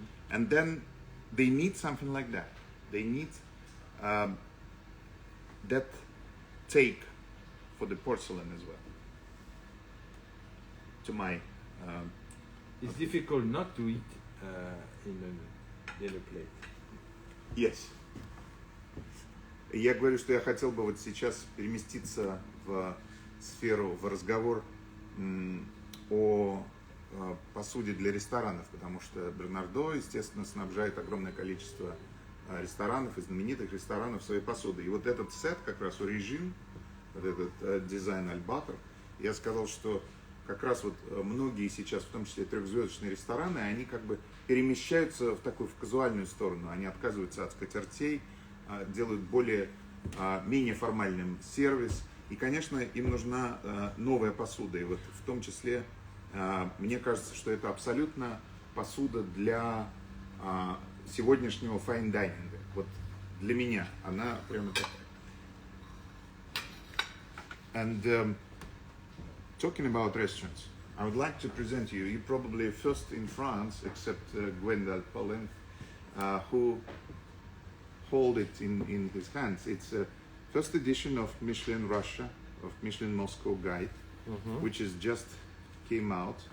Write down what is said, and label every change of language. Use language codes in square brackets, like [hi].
[en] And then they need something like that. They need that take for the porcelain as well. To my It's difficult not to eat in a dinner plate. Yes. [ru] Я говорю, что я хотел бы вот сейчас переместиться в сферу, в разговор о посуде для ресторанов, потому что Бернардо, естественно, снабжает огромное количество ресторанов и знаменитых ресторанов своей посудой. И вот этот сет, как раз Origin, вот этот дизайн Альбатор, я сказал, что как раз вот многие сейчас, в том числе трехзвездочные рестораны, они как бы перемещаются в такую в казуальную сторону. Они отказываются от скатертей, делают менее формальным сервис. И, конечно, им нужна новая посуда. И вот в том числе, мне кажется, что это абсолютно посуда для сегодняшнего файн-дайнинга. Вот для меня она прямо такая. [en] And talking about restaurants, I would like to present you probably first in France, except Gwendoline Poland, who hold it in his hands. It's a first edition of Michelin Russia, of Michelin Moscow Guide, which is just came out.